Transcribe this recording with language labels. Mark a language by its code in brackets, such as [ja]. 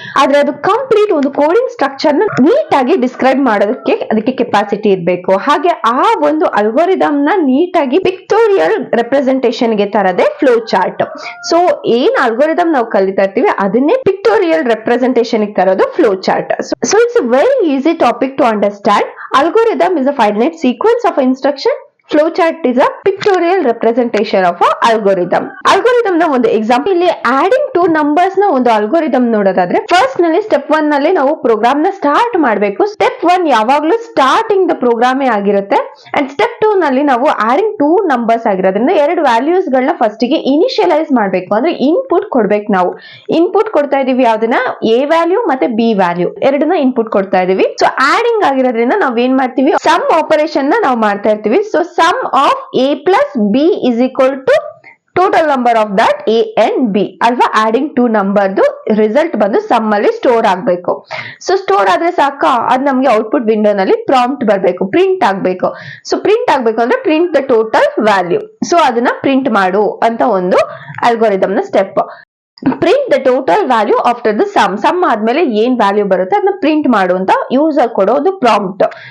[kn] ಆದ್ರೆ ಅದು ಕಂಪ್ಲೀಟ್ ಒಂದು ಕೋಡಿಂಗ್ ಸ್ಟ್ರಕ್ಚರ್ ನ ನೀಟ್ ಆಗಿ ಡಿಸ್ಕ್ರೈಬ್ ಮಾಡೋದಕ್ಕೆ ಅದಕ್ಕೆ ಕೆಪಾಸಿಟಿ ಇರಬೇಕು. ಹಾಗೆ ಆ ಒಂದು ಅಲ್ಗೋರಿದಮ್ ನ ನೀಟ್ ಆಗಿ ಪಿಕ್ಟೋರಿಯಲ್ ರೆಪ್ರೆಸೆಂಟೇಷನ್ ಗೆ ತರದೆ ಫ್ಲೋ ಚಾರ್ಟ್. ಸೊ ಏನ್ ಅಲ್ಗೋರಿದಮ್ ನಾವು ಕಲಿತಾ ಇರ್ತೀವಿ ಅದನ್ನೇ ಪಿಕ್ಟೋರಿಯಲ್ ರೆಪ್ರೆಸೆಂಟೇಷನ್ ಗೆ ತರೋದು flow chart. [en] So it's a very easy topic to understand. Algorithm is a finite sequence of instruction. Flowchart is a pictorial representation of a algorithm. [kn] Algorithm ನ ಒಂದು example, ಇಲ್ಲಿ ಆಡಿಂಗ್ ಟು ನಂಬರ್ಸ್ ನ ಒಂದು algorithm ನೋಡೋದಾದ್ರೆ, first ನಲ್ಲಿ step 1 ನಲ್ಲಿ ನಾವು program ನ ಸ್ಟಾರ್ಟ್ ಮಾಡಬೇಕು. ಸ್ಟೆಪ್ 1 ಯಾವಾಗ್ಲೂ ಸ್ಟಾರ್ಟಿಂಗ್ ದ ಪ್ರೋಗ್ರಾಮೇ ಆಗಿರುತ್ತೆ. ಅಂಡ್ ಸ್ಟೆಪ್ 2 ನಲ್ಲಿ ನಾವು ಆಡಿಂಗ್ ಟು ನಂಬರ್ಸ್ ಆಗಿರೋದ್ರಿಂದ ಎರಡು ವ್ಯಾಲ್ಯೂಸ್ ಗಳನ್ನ ಫಸ್ಟ್ ಗೆ ಇನಿಷಿಯಲೈಸ್ ಮಾಡಬೇಕು, ಅಂದ್ರೆ ಇನ್ಪುಟ್ ಕೊಡ್ಬೇಕು. ನಾವು ಇನ್ಪುಟ್ ಕೊಡ್ತಾ ಇದೀವಿ ಯಾವ್ದನ್ನ, ಎ ವ್ಯಾಲ್ಯೂ ಮತ್ತೆ ಬಿ ವ್ಯಾಲ್ಯೂ ಎರಡನ್ನ ಇನ್ಪುಟ್ ಕೊಡ್ತಾ ಇದೀವಿ. ಸೊ ಆಡಿಂಗ್ ಆಗಿರೋದ್ರಿಂದ ನಾವ್ ಏನ್ ಮಾಡ್ತೀವಿ, ಸಮ್ ಆಪರೇಷನ್ ನ ನಾವು ಮಾಡ್ತಾ ಇರ್ತೀವಿ. So [en] sum of a plus b is equal to total number of that a and b [kn] ಅಲ್ವಾ. ಆಡಿಂಗ್ ಟು ನಂಬರ್ ರಿಸಲ್ಟ್ ಬಂದು ಸಮ್ ಅಲ್ಲಿ ಸ್ಟೋರ್ ಆಗ್ಬೇಕು. ಸೊ ಸ್ಟೋರ್ ಆದ್ರೆ ಸಾಕ, ಅದ್ ನಮ್ಗೆ ಔಟ್ಪುಟ್ ವಿಂಡೋ ನಲ್ಲಿ ಪ್ರಾಂಪ್ಟ್ ಬರ್ಬೇಕು, ಪ್ರಿಂಟ್ ಆಗ್ಬೇಕು. ಸೊ ಪ್ರಿಂಟ್ ಆಗ್ಬೇಕು ಅಂದ್ರೆ print the total value. So ಅದನ್ನ ಪ್ರಿಂಟ್ ಮಾಡು ಅಂತ ಒಂದು ಅಲ್ಗೋರಿದಮ್ ನ step. [en] Print the total value after the sum. [kn] Some ಆದ್ಮೇಲೆ ಏನ್ ವ್ಯಾಲ್ಯೂ ಬರುತ್ತೆ ಅದನ್ನ ಪ್ರಿಂಟ್ ಮಾಡು ಅಂತ ಯೂಸರ್ ಕೊಡೋ ಒಂದು ಪ್ರಾಂಪ್ಟ್.